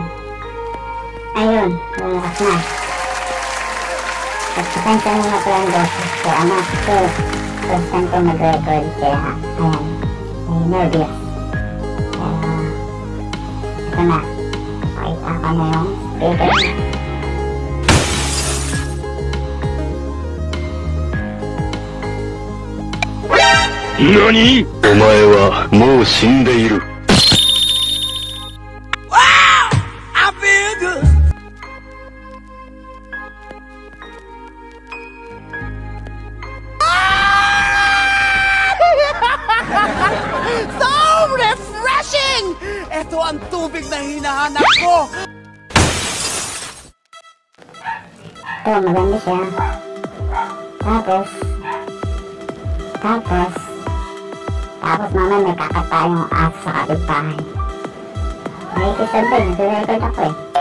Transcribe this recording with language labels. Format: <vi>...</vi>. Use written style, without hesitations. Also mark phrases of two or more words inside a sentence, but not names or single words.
<tl>Ayun, bumukas na. At pasensya mo na pala ang boses ko. Kasi</tl> <en>first time</en> <tl>ko mag-record. Kaya, ayan, may nervous. Pero, ito na. Pakita ko na yung speaker.</tl> <ja>NANI?! お前はもう死んでいる。</ja> <en>Wow! I feel good. So refreshing!</en> <tl>Ito ang tubig na hinahanap ko. Ito, maganda siya. Tapos mamaya may kakata yung aso sa kapitbahay. May kisabay, nag-record ako eh.</tl>